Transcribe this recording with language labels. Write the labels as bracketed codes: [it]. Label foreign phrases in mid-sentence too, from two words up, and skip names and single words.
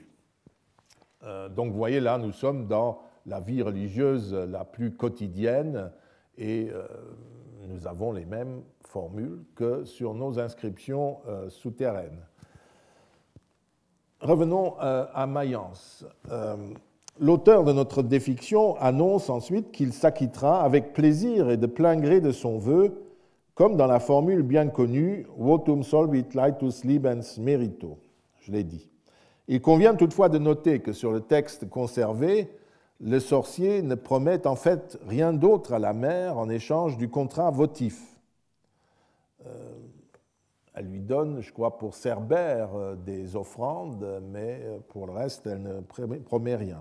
[fr] Donc vous voyez là, nous sommes dans la vie religieuse la plus quotidienne et nous avons les mêmes formules que sur nos inscriptions souterraines. Revenons à Mayence. L'auteur de notre défiction annonce ensuite qu'il s'acquittera avec plaisir et de plein gré de son vœu, comme dans la formule bien connue « [la] votum solvit laetus libens merito », [fr] je l'ai dit. Il convient toutefois de noter que sur le texte conservé, le sorcier ne promet en fait rien d'autre à la mère en échange du contrat votif. Elle lui donne, je crois, pour Cerbère des offrandes, mais pour le reste, elle ne promet rien.